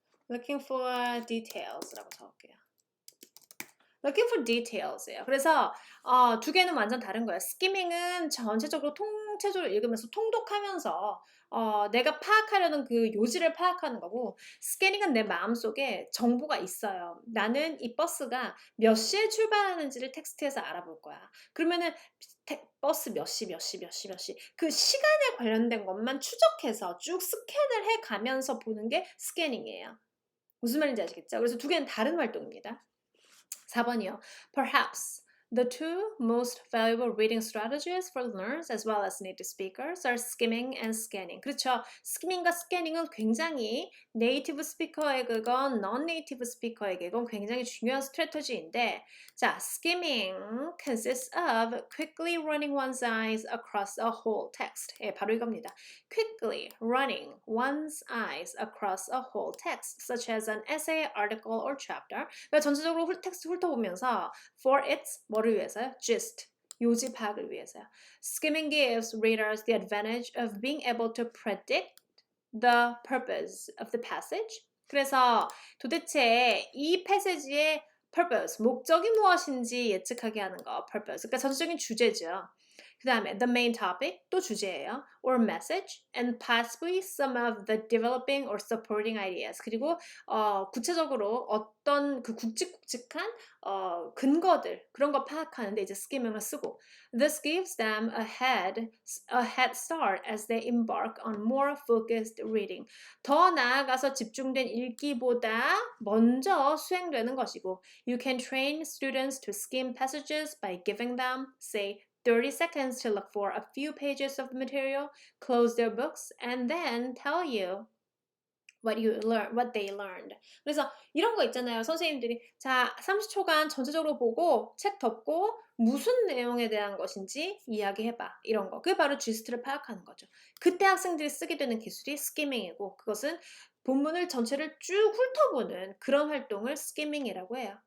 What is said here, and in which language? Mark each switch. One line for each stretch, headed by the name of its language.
Korean: looking for details라고 적을게요. looking for details예요. 그래서 두 개는 완전 다른 거예요. 스키밍은 전체적으로 통체적으로 읽으면서 통독하면서 내가 파악하려는 그 요지를 파악하는 거고, 스캐닝은 내 마음속에 정보가 있어요. 나는 이 버스가 몇 시에 출발하는지를 텍스트에서 알아볼 거야. 그러면은 버스 몇 시 그 시간에 관련된 것만 추적해서 쭉 스캔을 해 가면서 보는 게 스캐닝이에요. 무슨 말인지 아시겠죠? 그래서 두 개는 다른 활동입니다. 4번이요.
English: Perhaps the two most valuable reading strategies for learners as well as native speakers are skimming and scanning.
Korean: 그렇죠. 스키밍과 스캐닝은 굉장히 네이티브 스피커에게건 non-native 스피커에게건 굉장히 중요한 스트래터지인데, 자,
English: skimming consists of quickly running one's eyes across a whole text.
Korean: 예, 바로 이겁니다.
English: Quickly running one's eyes across a whole text, such as an essay, article, or chapter.
Korean: 그러니까 전체적으로 텍스트 훑어보면서
English: for its
Korean: 뭐를 위해서요? gist, 요지 파악을 위해서요.
English: Skimming gives readers the advantage of being able to predict the purpose of the passage.
Korean: 그래서 도대체 이 패시지의 purpose, 목적이 무엇인지 예측하게 하는 거, purpose. 그러니까 전체적인 주제죠. 그 다음에 the main topic, 또 주제예요.
English: or message, and possibly some of the developing or supporting ideas.
Korean: 그리고 구체적으로 어떤 그 굵직굵직한 근거들, 그런 거 파악하는데 이제 스키밍을 쓰고,
English: this gives them a head start as they embark on more focused reading.
Korean: 더 나아가서 집중된 읽기보다 먼저 수행되는 것이고,
English: you can train students to skim passages by giving them, say, 30 seconds to look for a few pages of material, close their books, and then tell you what they learned.
Korean: 그래서 이런 거 있잖아요. 선생님들이 자, 30초간 전체적으로 보고 책 덮고 무슨 내용에 대한 것인지 이야기해봐. 이런 거. 그게 바로 지스트를 파악하는 거죠. 그때 학생들이 쓰게 되는 기술이 스키밍이고, 그것은 본문을 전체를 쭉 훑어보는 그런 활동을 스키밍이라고 해요.